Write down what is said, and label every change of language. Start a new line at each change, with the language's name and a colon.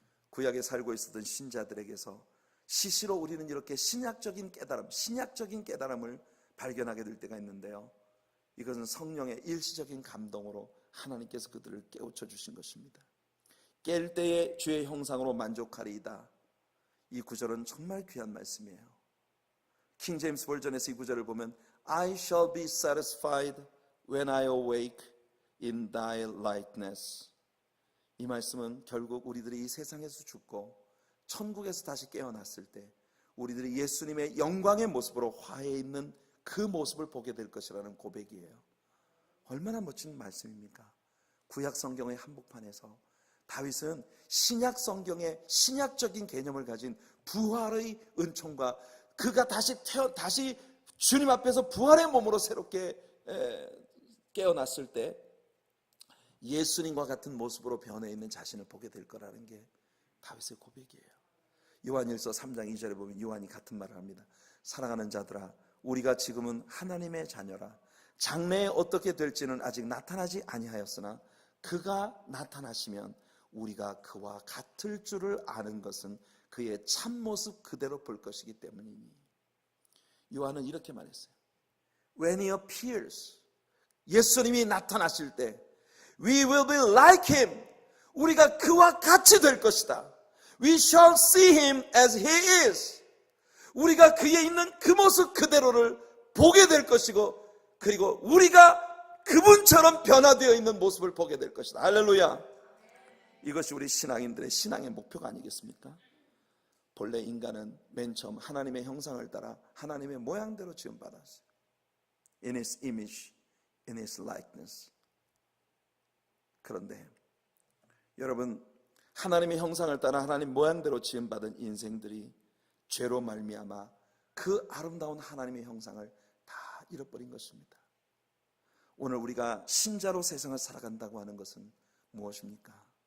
Korean: 구약에 살고 있었던 신자들에게서 시시로 우리는 이렇게 신약적인 깨달음을 발견하게 될 때가 있는데요, 이것은 성령의 일시적인 감동으로 하나님께서 그들을 깨우쳐 주신 것입니다. 깰 때에 주의 형상으로 만족하리이다. 이 구절은 정말 귀한 말씀이에요. 킹 제임스 버전에서 이 구절을 보면
English: I shall be satisfied when I awake in thy likeness.
Korean: 이 말씀은 결국 우리들이 이 세상에서 죽고 천국에서 다시 깨어났을 때 우리들이 예수님의 영광의 모습으로 화해 있는 그 모습을 보게 될 것이라는 고백이에요. 얼마나 멋진 말씀입니까? 구약 성경의 한복판에서 다윗은 신약 성경의 신약적인 개념을 가진 부활의 은총과 그가 다시 주님 앞에서 부활의 몸으로 새롭게 깨어났을 때 예수님과 같은 모습으로 변해 있는 자신을 보게 될 거라는 게 다윗의 고백이에요. 요한일서 3장 2절에 보면 요한이 같은 말을 합니다. 사랑하는 자들아, 우리가 지금은 하나님의 자녀라. 장래에 어떻게 될지는 아직 나타나지 아니하였으나 그가 나타나시면 우리가 그와 같을 줄을 아는 것은 그의 참모습 그대로 볼 것이기 때문이니. 요한은 이렇게 말했어요.
English: When he appears,
Korean: 예수님이 나타나실 때
English: We will be like him.
Korean: 우리가 그와 같이 될 것이다.
English: We shall see him as he is.
Korean: 우리가 그에 있는 그 모습 그대로를 보게 될 것이고, 그리고 우리가 그분처럼 변화되어 있는 모습을 보게 될 것이다. 할렐루야. 이것이 우리 신앙인들의 신앙의 목표가 아니겠습니까? 본래 인간은 맨 처음 하나님의 형상을 따라 하나님의 모양대로 지음받았어요.
English: in His image, in His likeness.
Korean: 그런데 여러분, 하나님의 형상을 따라 하나님 모양대로 지음받은 인생들이 죄로 말미암아 그 아름다운 하나님의 형상을 다 잃어버린 것입니다. 오늘 우리가 신자로 세상을 살아간다고 하는 것은 무엇입니까?